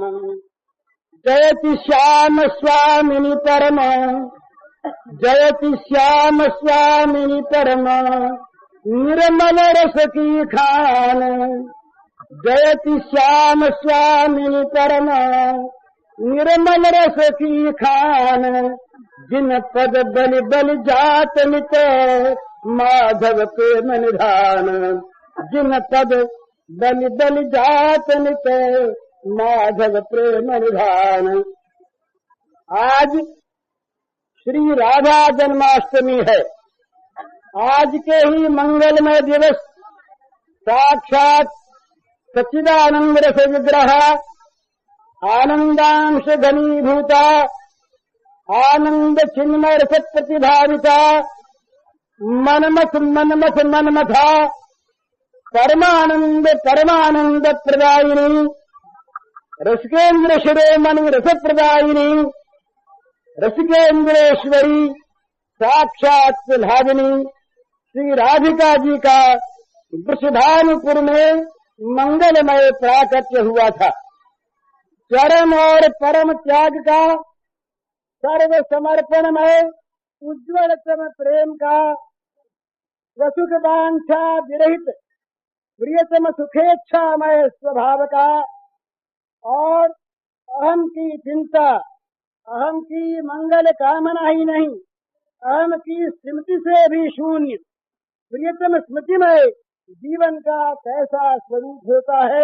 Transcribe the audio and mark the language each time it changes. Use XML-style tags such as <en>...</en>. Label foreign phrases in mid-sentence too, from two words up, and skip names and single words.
<hi>जयति श्याम स्वामिनि परम जयति श्याम स्वामिनि परम निर्मल रस की खान जयति श्याम स्वामिनि परम निर्मल रस की खान जिन पद बलि बलि जात मित माधव प्रेम निधान जिन पद बलि बलि जात मित माधव प्रेम निधान। आज श्री राधा जन्माष्टमी है। आज के ही मंगलमय दिवस साक्षात सच्चिदानंद रस विग्रह आनंदांश घनीभूता आनंद चिन्मय रस प्रतिभाविता मनमथा परमानंद परमानंद प्रदायिनी रसिकेन्द्र शिरोमणि रस प्रदायिनी रसिकेन्द्रेश्वरी साक्षात प्रभाविनी श्री राधिका जी का वृषभानुपुर में मंगलमय प्राकट्य हुआ था। चरम और परम त्याग का सर्व समर्पणमय उज्ज्वलतम प्रेम का स्वसुख वांछा विरहित प्रियतम सुखेच्छामय स्वभाव का और अहम की चिंता अहम की मंगल कामना ही नहीं अहम की स्मृति से भी शून्य प्रियतम स्मृतिमय जीवन का कैसा स्वरूप होता है।</hi>